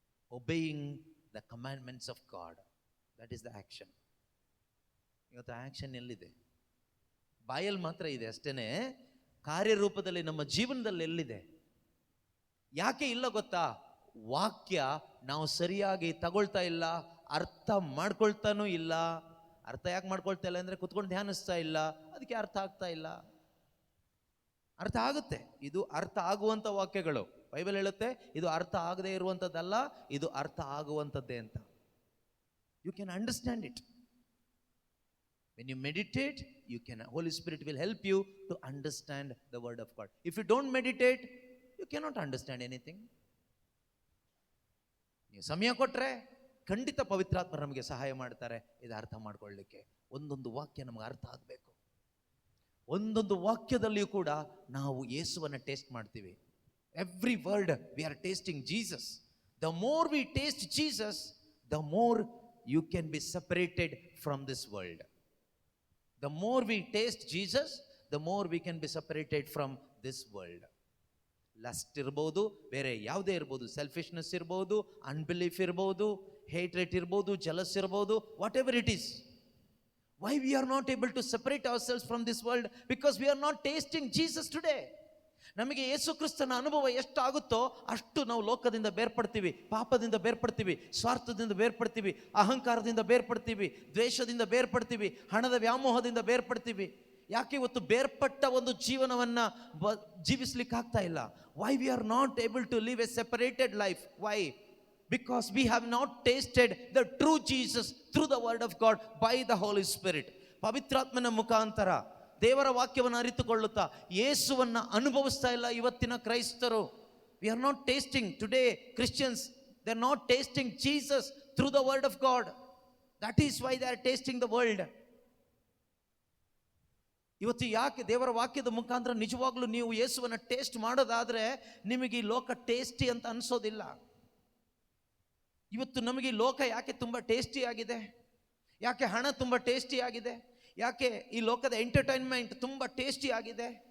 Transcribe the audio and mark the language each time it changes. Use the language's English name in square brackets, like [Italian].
[English] Obeying the commandments of God. That is the action. [Kannada] ಇವತ್ತು action ಎಲ್ಲಿದೆ? ಬಾಯಲ್ಲಿ ಮಾತ್ರ ಇದೆ ಅಷ್ಟೇನೆ, ಕಾರ್ಯರೂಪದಲ್ಲಿ ನಮ್ಮ ಜೀವನದಲ್ಲಿ ಎಲ್ಲಿದೆ? ಯಾಕೆ ಇಲ್ಲ ಗೊತ್ತಾ? ವಾಕ್ಯ ನಾವು ಸರಿಯಾಗಿ ತಗೊಳ್ತಾ ಇಲ್ಲ, ಅರ್ಥ ಮಾಡ್ಕೊಳ್ತಾನೂ ಇಲ್ಲ. ಅರ್ಥ ಯಾಕೆ ಮಾಡ್ಕೊಳ್ತಾ ಇಲ್ಲ ಅಂದರೆ ಕುತ್ಕೊಂಡು ಧ್ಯಾನಿಸ್ತಾ ಇಲ್ಲ, ಅದಕ್ಕೆ ಅರ್ಥ ಆಗ್ತಾ ಇಲ್ಲ. ಅರ್ಥ ಆಗುತ್ತೆ, ಇದು ಅರ್ಥ ಆಗುವಂಥ ವಾಕ್ಯಗಳು. ಬೈಬಲ್ ಹೇಳುತ್ತೆ ಇದು ಅರ್ಥ ಆಗದೇ ಇರುವಂಥದ್ದಲ್ಲ, ಇದು ಅರ್ಥ ಆಗುವಂಥದ್ದೇ ಅಂತ. [English] You can understand it. When you meditate, you can, Holy Spirit will help you to understand the word of God. If you don't meditate, you cannot understand anything. [Kannada] ನೀವು ಸಮಯ ಕೊಟ್ಟರೆ ಖಂಡಿತ ಪವಿತ್ರಾತ್ಮರು ನಮಗೆ ಸಹಾಯ ಮಾಡ್ತಾರೆ ಇದು ಅರ್ಥ ಮಾಡ್ಕೊಳ್ಳಿಕ್ಕೆ. ಒಂದೊಂದು ವಾಕ್ಯ ನಮಗೆ ಅರ್ಥ ಆಗಬೇಕು. ಒಂದೊಂದು ವಾಕ್ಯದಲ್ಲಿಯೂ ಕೂಡ ನಾವು ಯೇಸುವನ್ನು ಟೇಸ್ಟ್ ಮಾಡ್ತೀವಿ. [English] Every word we are tasting Jesus. The more we taste Jesus, the more you can be separated from this world. The more we taste Jesus, the more we can be separated from this world. [Kannada] Lust ಇರ್ಬೋದು, ಬೇರೆ ಯಾವುದೇ ಇರ್ಬೋದು, selfishness ಇರ್ಬೋದು, unbelief ಇರ್ಬೋದು, ಹೇಟ್ರೇಟ್ ಇರ್ಬೋದು, jealous ಇರ್ಬೋದು, [English] Whatever it is. Why we are not able to separate ourselves from this world? Because we are not tasting Jesus today. [Kannada] ನಮಗೆ ಯೇಸು ಕ್ರಿಸ್ತನ ಅನುಭವ ಎಷ್ಟಾಗುತ್ತೋ ಅಷ್ಟು ನಾವು ಲೋಕದಿಂದ ಬೇರ್ಪಡ್ತೀವಿ, ಪಾಪದಿಂದ ಬೇರ್ಪಡ್ತೀವಿ, ಸ್ವಾರ್ಥದಿಂದ ಬೇರ್ಪಡ್ತೀವಿ, ಅಹಂಕಾರದಿಂದ ಬೇರ್ಪಡ್ತೀವಿ, ದ್ವೇಷದಿಂದ ಬೇರ್ಪಡ್ತೀವಿ, ಹಣದ ವ್ಯಾಮೋಹದಿಂದ ಬೇರ್ಪಡ್ತೀವಿ. ಯಾಕೆ ಇವತ್ತು ಬೇರ್ಪಟ್ಟ ಒಂದು ಜೀವನವನ್ನು ಜೀವಿಸ್ಲಿಕ್ಕೆ ಆಗ್ತಾ ಇಲ್ಲ? [English] Why we are not able to live a separated life? Why? Because we have not tasted the true Jesus through the word of God by the Holy Spirit. [Kannada] ಪವಿತ್ರಾತ್ಮನ ಮುಖಾಂತರ ದೇವರ ವಾಕ್ಯವನ್ನು ಅರಿತುಕೊಳ್ಳುತ್ತಾ ಯೇಸುವನ್ನು ಅನುಭವಿಸ್ತಾ ಇಲ್ಲ ಇವತ್ತಿನ ಕ್ರೈಸ್ತರು. [English] We are not tasting today, Christians, they are not tasting Jesus through the word of God. That is why they are tasting the world. [Kannada] ಇವತ್ತು ಯಾಕೆ ದೇವರ ವಾಕ್ಯದ ಮುಖಾಂತರ ನಿಜವಾಗ್ಲೂ ನೀವು ಯೇಸುವನ್ನು ಟೇಸ್ಟ್ ಮಾಡೋದಾದ್ರೆ ನಿಮಗೆ ಈ ಲೋಕ ಟೇಸ್ಟಿ ಅಂತ ಅನಿಸೋದಿಲ್ಲ. ಇವತ್ತು ನಮಗೆ ಈ ಲೋಕ ಯಾಕೆ ತುಂಬ ಟೇಸ್ಟಿ ಆಗಿದೆ? ಯಾಕೆ ಹಣ ತುಂಬ ಟೇಸ್ಟಿ ಆಗಿದೆ? ಯಾಕೆ ಈ ಲೋಕದ ಎಂಟರ್ಟೈನ್ಮೆಂಟ್ ತುಂಬ ಟೇಸ್ಟಿ ಆಗಿದೆ?